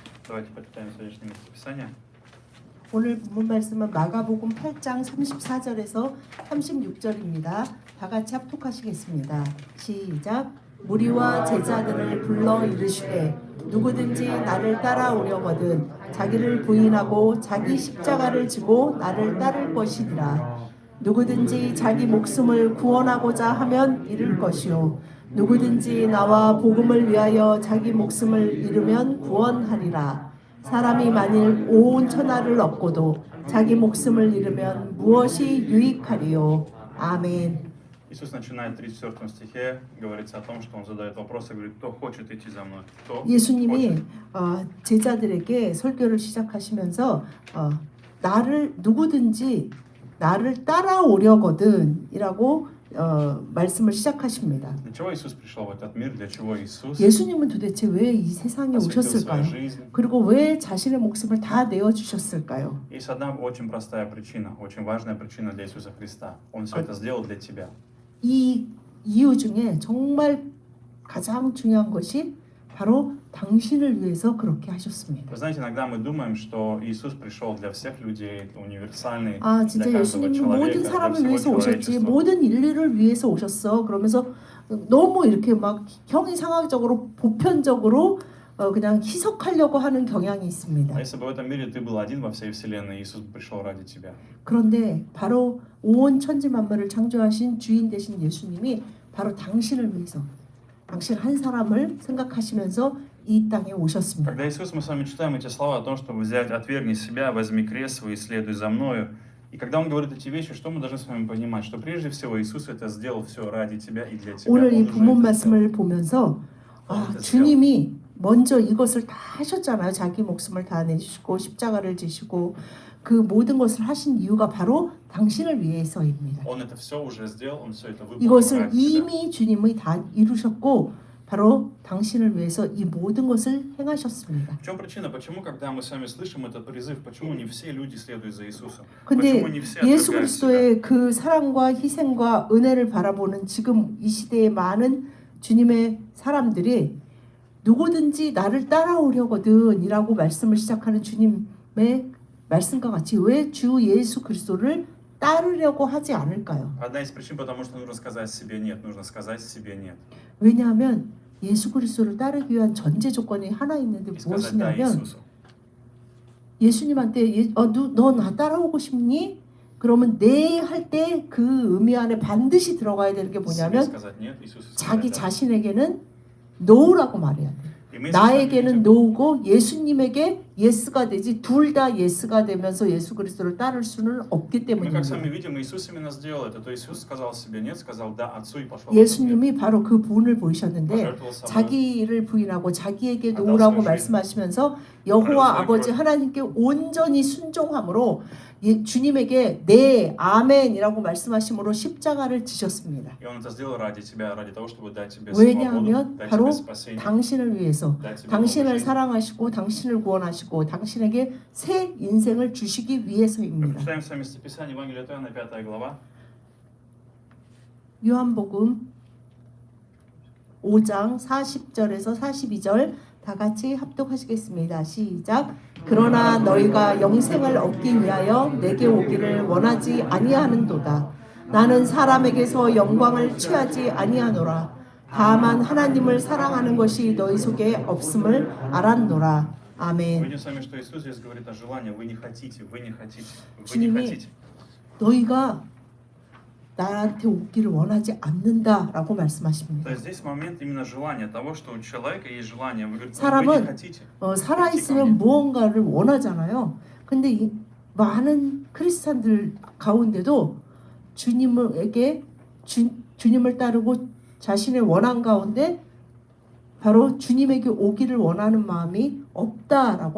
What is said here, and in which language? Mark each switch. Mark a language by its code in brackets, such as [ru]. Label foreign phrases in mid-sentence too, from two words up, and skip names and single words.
[ru] Давайте почитаем сегодняшнее местописание. [ko] 오늘 본문 말씀은 마가복음 8장 34절에서 36절입니다. 다 같이 합독하시겠습니다. 시작. 무리와 제자들을 불러 이르시되 누구든지 나를 따라오려거든 자기를 부인하고 자기 십자가를 지고 나를 따를 것이니라. 누구든지 자기 목숨을 구원하고자 하면 잃을 것이요 누구든지 나와 복음을 위하여 자기 목숨을 잃으면 구원하리라. 사람이 만일 온 천하를 얻고도 자기 목숨을 잃으면 무엇이 유익하리요. 아멘. [ru] Иисус начинает в 34 стихе, говорится о том, что Он задает вопрос и говорит, кто хочет идти за мной? Кто [ko] 예수님이 [ru] хочет? [ko] 제자들에게 설교를 시작하시면서 나를 누구든지 나를 따라오려거든 이라고 말씀을 시작하십니다. [ru] Для чего Иисус пришел в этот мир? Для чего Иисус [ko] 예수님은 도대체 왜 이 세상에 [ru] посвятил свою [ko] 오셨을까요? [ru] жизнь? [ko] 그리고 왜 자신의 목숨을 다 내어주셨을까요? [ru] Есть одна очень простая причина, очень важная причина для Иисуса Христа. Он все это сделал для тебя. [ko] 이 이유 중에 정말 가장 중요한 것이 바로 당신을 위해서 그렇게 하셨습니다. [ru] Вы знаете, иногда мы думаем, что Иисус пришел для всех людей, универсальный, [ko] 진짜 [ru] для каждого [ko] 예수님이 [ru] человека, [ko] 모든 [ru] для [ko] 사람을 [ru] всего [ko] 위해서 오셨지, человечества. 모든 인류를 위해서 오셨어. 그러면서 너무 이렇게 막 형이상학적으로 보편적으로 그냥 희석하려고 하는 경향이 있습니다. [ru] А если бы в этом мире ты был один во всей вселенной, Иисус бы пришел ради тебя. [ko] 그런데 바로 온 천지 만물을 창조하신 주인 되신 예수님이 바로 당신을 위해서 당신 한 사람을 생각하시면서 이 땅에 오셨습니다. [ru] Когда Иисус, мы с вами читаем эти слова о том, чтобы взять, отвергни себя, возьми крест свой и следуй за мною. И когда Он говорит эти вещи, что мы должны с вами понимать? Что прежде всего Иисус это сделал все ради тебя и для тебя. [ko] 오늘 이 [ru] Он уже [ko] 본문 [ru] это сделал. [ko] 말씀을 보면서 주님이 먼저 이것을 다 하셨잖아요. 자기 목숨을 다 내주시고 십자가를 지시고 그 모든 것을 하신 이유가 바로 당신을 위해서입니다. [ru] Он это все уже сделал, Он все это выполнил [ko] 이것을 [ru] ради тебя. [ko] 이미 주님이 다 이루셨고 바로 당신을 위해서 이 모든 것을 행하셨습니다. [ru] В чем причина? Почему, когда мы с вами слышим этот призыв, почему не все люди следуют за Иисусом? [ko] 근데 [ru] Почему не все [ko] 예수 [ru] отвергают себя? [ko] 그리스도의 그 사랑과 희생과 은혜를 바라보는 지금 이 시대의 많은 주님의 사람들이 누구든지 나를 따라오려거든 이라고 말씀을 시작하는 주님의 말씀과 같이 왜 주 예수 그리스도를 따르려고 하지 않을까요? [ru] Одна из причин, потому что нужно сказать себе нет, нужно сказать себе нет. [ko] 왜냐하면 예수 그리스도를 따르기 위한 전제 조건이 하나 있는데 [ru] И сказать да [ko] 무엇이냐면 [ru] Иисусу. [ko] 예수님한테 너 나 따라오고 싶니? 그러면 네 할 때 그 의미 안에 반드시 들어가야 되는 게 [ru] Себе [ko] 뭐냐면 [ru] сказать нет, Иисусу [ko] 자기 [ru] сказать да. [ko] 자신에게는 no라고 말해야 돼. [ru] И мы с вами [ko] 나에게는 [ru] видим, [ko] no고 예수님에게 yes가 되지 둘 다 yes가 되면서 예수 그리스도를 따를 수는 없기 [ru] мы как с [ko] 때문입니다. [ru] вами видим, Иисус именно сделал это. То есть Иисус сказал себе нет, сказал да Отцу и пошел в этот мир. [ko] 예수님이 바로 그 부분을 보이셨는데 [ru] пожертвовал собой. [ko] 자기를 부인하고 자기에게 아담 노라고 소유주의. 말씀하시면서 여호와 하나님 아버지 소유주의. 하나님께 온전히 순종함으로 주님에게 네 아멘이라고 말씀하심으로 십자가를 지셨습니다. [ru] И Он это сделал ради тебя, ради того, чтобы дать тебе [ko] 왜냐하면 [ru] свободу, дать [ko] 바로 [ru] тебе спасение, [ko] 당신을 위해서 [ru] дать тебе новую [ko] 당신을 [ru] жизнь. [ko] 사랑하시고 당신을 구원하시고 당신에게 새 인생을 주시기 [ru] Мы [ko] 위해서입니다. [ru] прочитаем с вами стихописание Евангелия от Иоанна, 5 глава. [ko] 요한복음 5장 40절에서 42절 다 같이 합독하시겠습니다. 시작. 그러나 너희가 영생을 얻기 위하여 내게 오기를 원하지 아니하는도다. 나는 사람에게서 영광을 취하지 아니하노라. 다만 하나님을 사랑하는 것이 너희 속에 없음을 알았노라. [ru] Мы [ko] 아멘. [ru] видим с вами, что Иисус здесь говорит о желании. Вы не хотите, вы не хотите, вы не [ko] 주님이 [ru] хотите. [ko] 너희가 나한테 오기를 원하지 않는다라고 [ru] То [ko] 말씀하십니다. [ru] есть здесь момент именно желания того, что у человека есть желание. Вы говорите, вы не [ko] 사람은 [ru] хотите. [ko] 살아있으면 무언가를 원하잖아요. 근데 이 많은 크리스찬들 가운데도 주님에게 주님을 따르고 자신의 원한 가운데 바로 주님에게 오기를 원하는 마음이 없다라고